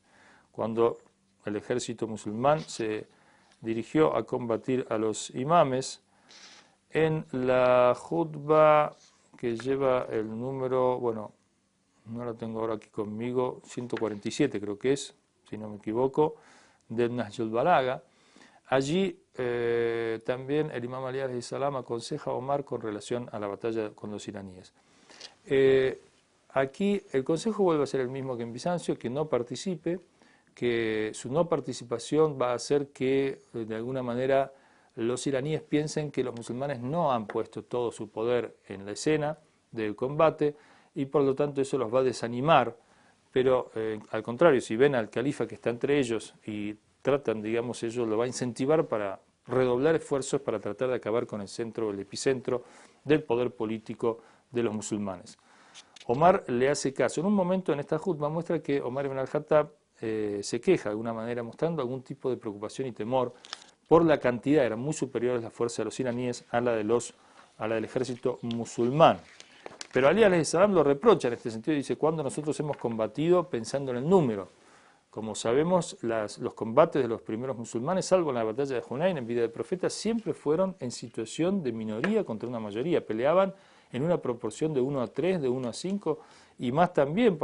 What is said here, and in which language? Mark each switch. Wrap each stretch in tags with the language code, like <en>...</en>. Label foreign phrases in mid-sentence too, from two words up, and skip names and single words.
<es>Cuando el ejército musulmán se dirigió a combatir a los imames, en la khutba que lleva el número, bueno, no lo tengo ahora aquí conmigo, 147 creo que es, si no me equivoco, del Nahj al-Balagha, allí también el imam Ali</es> <ar>عليه السلام</ar> <es>aconseja a Omar con relación a la batalla con los iraníes. Aquí el consejo vuelve a ser el mismo que en Bizancio, que no participe, que su no participación va a hacer que de alguna manera los iraníes piensen que los musulmanes no han puesto todo su poder en la escena del combate y por lo tanto eso los va a desanimar, pero al contrario, si ven al califa que está entre ellos y tratan, digamos, ellos lo va a incentivar para redoblar esfuerzos para tratar de acabar con el centro, el epicentro del poder político de los musulmanes. Omar le hace caso. En un momento en esta jutba muestra que Omar ibn al-Khattab se queja de alguna manera, mostrando algún tipo de preocupación y temor por la cantidad, eran muy superiores las fuerzas de los iraníes a la del ejército musulmán. Pero Ali</es> <ar>عليه السلام</ar> <es>lo reprocha en este sentido y dice, cuando nosotros hemos combatido pensando en el número. Como sabemos, los combates de los primeros musulmanes, salvo en la batalla de Hunayn en vida del profeta, siempre fueron en situación de minoría contra una mayoría, peleaban en una proporción de 1 a 3, de 1 a 5 y más también.</es>